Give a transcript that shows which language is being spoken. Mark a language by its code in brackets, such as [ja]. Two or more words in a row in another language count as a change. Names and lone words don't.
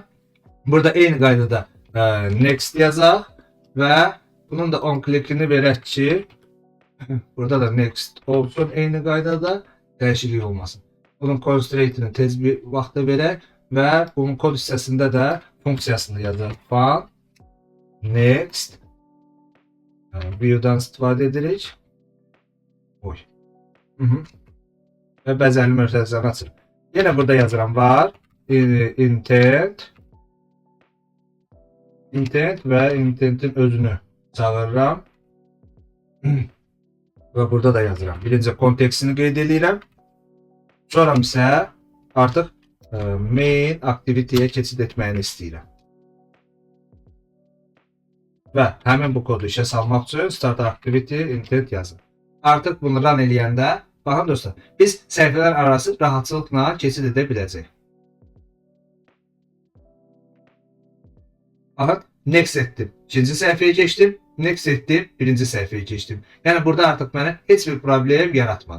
[az] Burada eyni qaydada next yazaq və bunun da on klikini verək ki, burada da next olsun eyni qaydada, dəyişiklik olmasın. Bunun constraintini tez bir vaxtda verək və bunun kod hissəsində də funksiyasını yazaq. [en] Fun, next, [az] view'dan istifadə edirik. Oy. Və bəzərli mötərizəni açırıq. Yenə burada yazıram var. Intent və intentin özünü çağırıram və burada da yazıram. Birinci kontekstini qeyd edirəm. Sonra isə artıq [en] main activity-yə [az] keçid etməyini istəyirəm. Və həmin bu kodu işə salmaq üçün [en] start activity intent [az] yazın. Artıq bunu run eləyəndə, baxın dostlar, biz səhifələr arası rahatçılıqla keçid edə biləcəyik. Baxın, next etdim. İkinci səhifəyə keçdim. Next etdim. Birinci səhifəyə keçdim. Yəni burada artıq mənə heç bir problem yaratmadı.